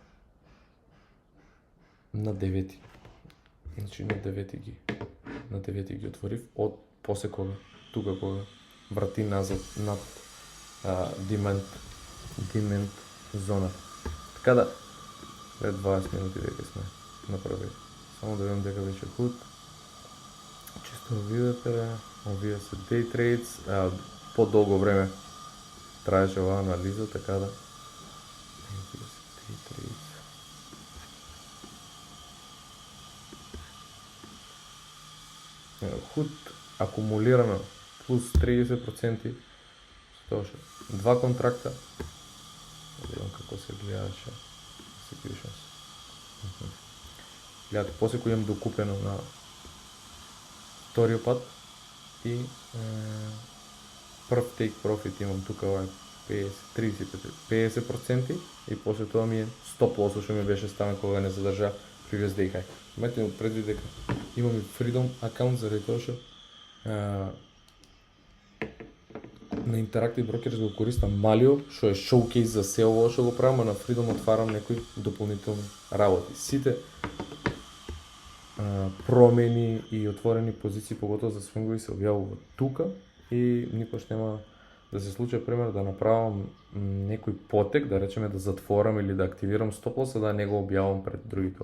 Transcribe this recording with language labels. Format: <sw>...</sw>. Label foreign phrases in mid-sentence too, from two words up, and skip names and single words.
<mk>На 9. Значи на 9 ги отворив од после кога врати назад над demand зона. Така да пред 20 минути дека сме направили. Само да видам дека веќе худ. Чисто видите, овие се</mk> <en>day trades,</en> <mk>по-долго време траеше оваа анализа, така да худ акумулирано плюс 30%, тоа што два контракта. Да видам како се гледаше executions. Гледате, после кој имам докупено на вториот пат и прв</mk> <en>take profit</en> <mk>имам тука ова 50% и после тоа ми е стоп лос што ми беше ставен кога не задржа</mk> <en>previous day high.</en> <mk>Имате предвид дека имам и Freedom акаунт заради тоа што на Interactive Brokers го користам Malio, што е showcase за се ово што го правам, а на Freedom отварам некои дополнителни работи. Сите промени и отворени позиции, поготово за свингови, се објавуваат тука и никош нема да се случи пример да направам некој потек, да речеме да затворам или да активирам стоп-лоса, да не го објавам пред другите.</mk>